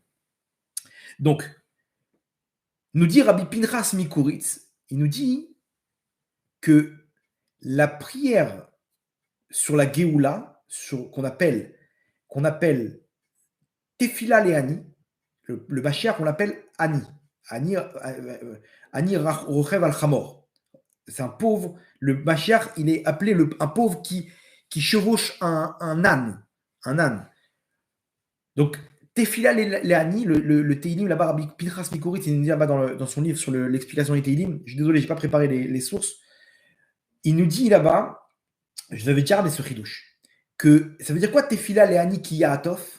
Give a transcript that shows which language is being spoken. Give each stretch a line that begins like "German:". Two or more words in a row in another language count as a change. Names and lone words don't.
French: Donc, nous dit Rabbi Pinchas Mikuritz, il nous dit que la prière sur la Géoula, qu'on appelle Tefila Leani, le Mashiach, on l'appelle Ani.
Hebrew: עני רוכב על חמור.
French: C'est un pauvre. Le Mashiach, il est appelé un pauvre qui chevauche un âne. Un âne. Donc, Tefila Leani, le Teilim, là-bas, Rabbi Pinchas Mikuritz, il nous dit là-bas dans son livre sur l'explication des Teilim. Je suis désolé, je n'ai pas préparé les sources. Il nous dit là-bas, je vous avais déjà regardé ce chidouche, que ça veut dire quoi Tefila Leani
Hebrew: כי יעטף?